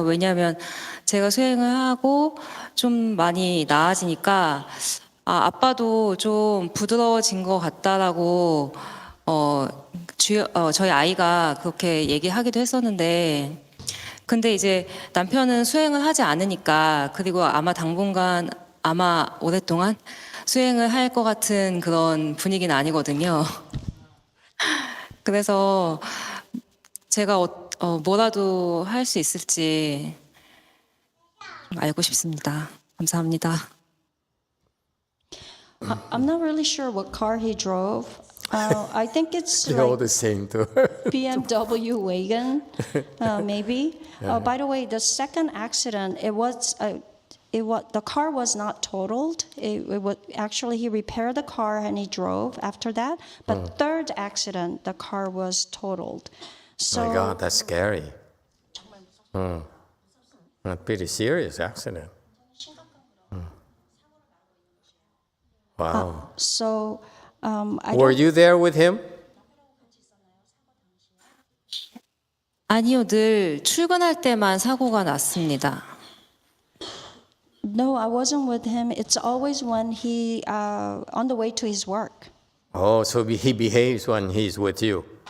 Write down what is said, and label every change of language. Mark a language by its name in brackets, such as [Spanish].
[Korean] 왜냐하면 제가 수행을 하고 좀 많이 나아지니까 아빠도 좀 부드러워진 것 같다라고 저희 아이가 그렇게 얘기하기도 했었는데, 근데 이제 남편은 수행을 하지 않으니까, 그리고 아마 당분간 오랫동안 수행을 할 것 같은 그런 분위기는 아니거든요. 그래서 제가 뭐라도 할 수 있을지 좀 알고 싶습니다. 감사합니다. [English] I'm not really sure what car he drove. I think it's They're all the same too. BMW wagon, maybe. By the way, the second accident, the car was not totaled. Actually, he repaired the car and he drove after that. But third accident, the car was totaled. So, My God, that's scary. A pretty serious accident. Wow. Were you there with him? [Korean] 아니요, 늘 출근할 때만 사고가 났습니다. [English] No, I wasn't with him. It's always when he on the way to his work. Oh, so he behaves when he's with you.